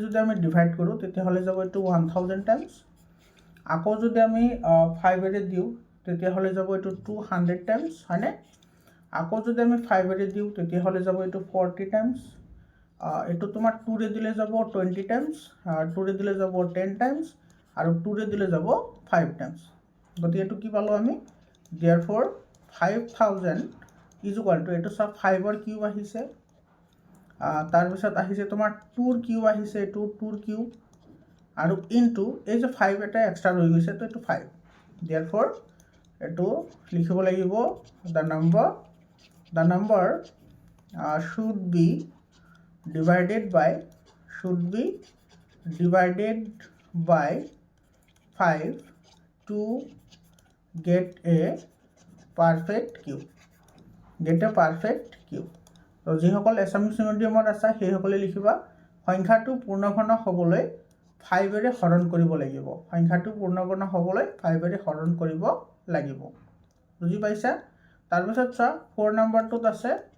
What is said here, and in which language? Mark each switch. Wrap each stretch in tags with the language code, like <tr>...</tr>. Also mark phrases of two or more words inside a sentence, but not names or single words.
<as>যদি আমি ডিভাইড কৰো তেতিয়া হলে যাব এটো 1000 টাইমস আকৌ যদি আমি 5 ৰে দিও তেতিয়া হলে যাব এটো 200 টাইমস হয়নে আকৌ যদি আমি 5 ৰে দিও তেতিয়া হলে যাব এটো 40 টাইমস এটো তোমাৰ 2 ৰে দিলে যাব 20 টাইমস 2 ৰে দিলে যাব 10 টাইমস আৰু 2 ৰে দিলে যাব 5 টাইমস গতিকে এটো কি পালো আমি</as> <en>therefore 5000 is equal to</en> <as>এটো সব 5 ৰ কিউব আহিছে তাৰ পিছত আহিছে তোমাৰ 2 ৰ কিউব আহিছে এটো 2 ৰ কিউব আৰু ইনটু এই যে 5 এটা এক্সট্ৰা ৰৈ গৈছে তো এটো 5 therefore এটো লিখিব লাগিব</as> <en>the number should be divided by 5 to get a perfect cube</en> <as>তো যিসকল</as> <en>Assamese mediumত</en> <as>আছে সেই সকলে লিখিবা সংখ্যাটো পূৰ্ণঘন হ'বলৈ 5 ৰে হৰণ কৰিব লাগিব সংখ্যাটো পূৰ্ণঘন হ'বলৈ 5 ৰে হৰণ কৰিব লাগিব বুজি পাইছা তাৰ পিছত চোৱা 4 নম্বৰটোত আছে</as>